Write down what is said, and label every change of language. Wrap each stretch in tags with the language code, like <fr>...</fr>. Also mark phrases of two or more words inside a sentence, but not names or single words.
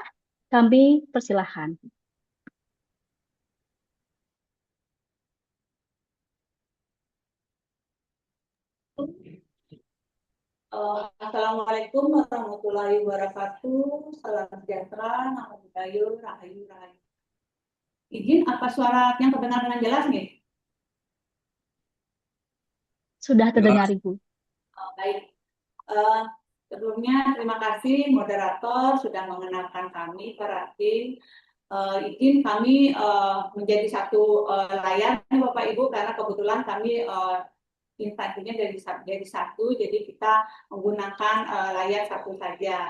<id>Kami persilahkan.</id> <ar>السلام عليكم ورحمة الله وبركاته.</ar> <id>Salam sejahtera, nama budaya, rahayu, rahayu. Izin, apa suara yang terdengar dengan jelas nih? Sudah terdengar Ibu. Baik. Sebelumnya terima kasih moderator sudah mengenalkan kami para tim. Izin kami menjadi satu layar Bapak Ibu karena kebetulan kami instansinya dari satu, jadi kita menggunakan layar satu saja.</id>